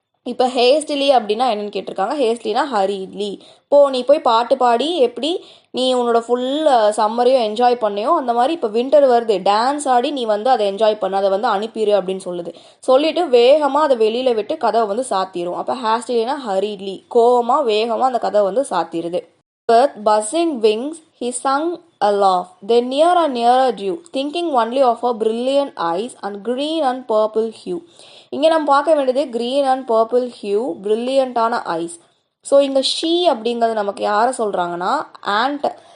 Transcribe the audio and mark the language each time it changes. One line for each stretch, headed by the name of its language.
Tamil: இப்போ ஹேஸ்டிலி அப்படின்னா என்னன்னு கேட்டிருக்காங்க. ஹேஸ்ட்லினா ஹரிட்லி, நீ போய் பாட்டு பாடி எப்படி நீ உன்னோட ஃபுல் சம்மரையும் என்ஜாய் பண்ணியோ அந்த மாதிரி இப்போ வின்டர் வருது, டான்ஸ் ஆடி நீ வந்து அதை என்ஜாய் பண்ண, அதை வந்து அனுப்பிடு அப்படின்னு சொல்லுது. சொல்லிட்டு வேகமாக அதை வெளியில் விட்டு கதவை வந்து சாத்திரும். அப்போ ஹேஸ்டிலினா ஹரிட்லி, கோவமாக வேகமாக அந்த கதவை வந்து சாத்திடுது.
English: With buzzing wings, he sung a laugh. Then nearer and nearer drew, thinking only of her brilliant eyes and green and purple hue.
Tamil: இங்கே நம்ம பார்க்க வேண்டியது green and purple hue, brilliant-ஆன ice. So இங்கே ஷீ அப்படிங்கிறது நமக்கு யாரை சொல்கிறாங்கன்னா ஆண்ட்.